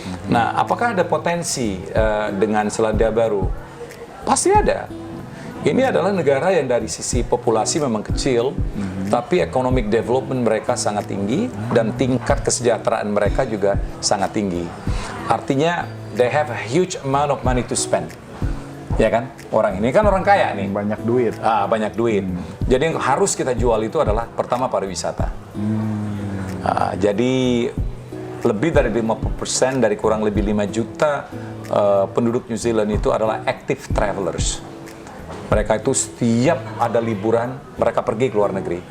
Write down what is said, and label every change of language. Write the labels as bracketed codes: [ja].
[id] Nah, apakah ada potensi dengan Selandia Baru? Pasti ada. Ini adalah negara yang dari sisi populasi memang kecil, tapi economic development mereka sangat tinggi dan tingkat kesejahteraan mereka juga sangat tinggi. Artinya, [en] they have a huge amount of money to spend. [id] Ya kan? Orang ini kan orang kaya nih. Banyak duit. Banyak duit. Jadi yang harus kita jual itu adalah pertama pariwisata. Jadi lebih dari 50% dari kurang lebih 5 juta penduduk New Zealand itu adalah active travelers. Mereka itu setiap ada liburan, mereka pergi ke luar negeri.